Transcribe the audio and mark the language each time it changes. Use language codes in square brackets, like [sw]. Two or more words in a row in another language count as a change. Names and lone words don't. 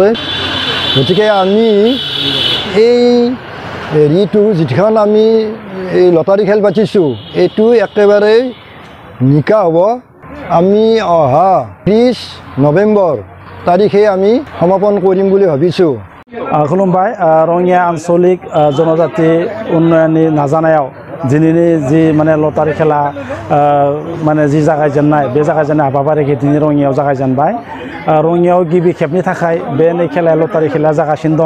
[as] গতিকে আমি এই হেৰিটো যিখন আমি এই লটাৰী খেল পাতিছোঁ এইটো একেবাৰে নিকা হ'ব। আমি অহা 30 নৱেম্বৰ তাৰিখে আমি সমাপন কৰিম বুলি ভাবিছোঁ। [brx] खुलुमबाय रङिया आन्चलिक जनजाति उन्नयननि नाजानायाव दिनैनि जि माने लटारि खेला माने जि जागायजेननाय बे जागायजेननाय हाबाफारिखौ दिनै रङियायाव जागायजेनबाय। रङियायाव गिबि खेबनि थाखाय बे नै खेलाया लटारि खेलाया जागासिनो दं।